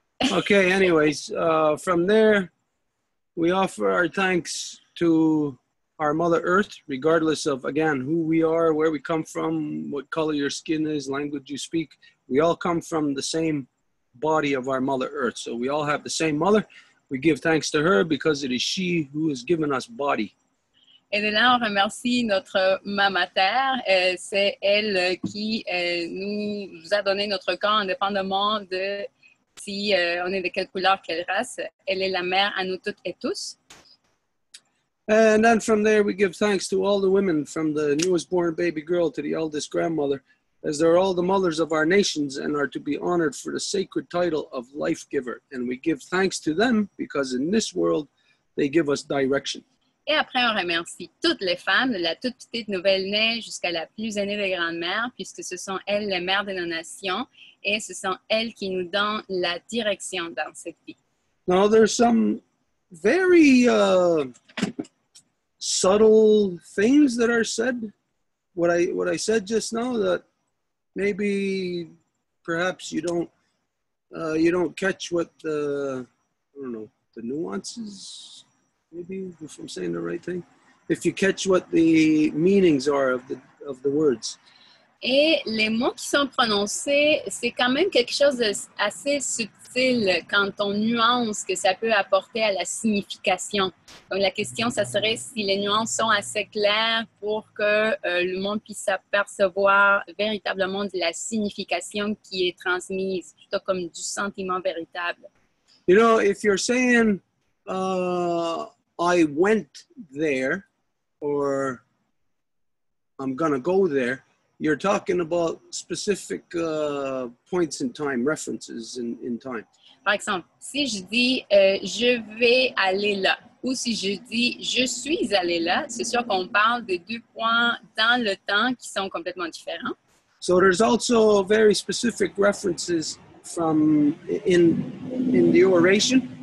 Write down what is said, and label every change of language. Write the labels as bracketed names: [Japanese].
[English] Okay, anyways, from there, we offer our thanks to our Mother Earth, regardless of, again, who we are, where we come from, what color your skin is, language you speak. We all come from the same body of our Mother Earth. So we all have the same mother. We give thanks to her because it is she who has given us body. [French] Et de là, on remercie notre Maman Terre. C'est elle qui nous a donné notre corps indépendamment de si on est de quelle couleur, quelle race. Elle est la mère à nous toutes et tous. [English] And then from there, we give thanks to all the women, from the newest born baby girl to the eldest grandmother, as they're all the mothers of our nations and are to be honored for the sacred title of life giver. And we give thanks to them because in this world, they give us direction. [French] Et après, on remercie toutes les femmes, de la toute petite nouvelle-née jusqu'à la plus aînée des grandes-mères, puisque ce sont elles les mères de nos nations et ce sont elles qui nous donnent la direction dans cette vie. [English] Now, there's some very subtle things that are said. What I said just now, that maybe perhaps you don't catch what the nuances. Maybe if I'm saying the right thing, if you catch what the meanings are of the words. [French] Et les mots qui sont prononcés, c'est quand même quelque chose d'assez subtil quand on nuance que ça peut apporter à la signification. Donc la question, ça serait si les nuances sont assez claires pour que le monde puisse apercevoir véritablement de la signification qui est transmise, plutôt comme du sentiment véritable. [English] You know, if you're saying I went there, or I'm gonna go there, you're talking about specific points in time, references in time. [French] Par exemple, si je dis je vais aller là, ou si je dis je suis allé là, c'est sûr qu'on parle de deux points dans le temps qui sont complètement différents. [English] So there's also very specific references from in the oration.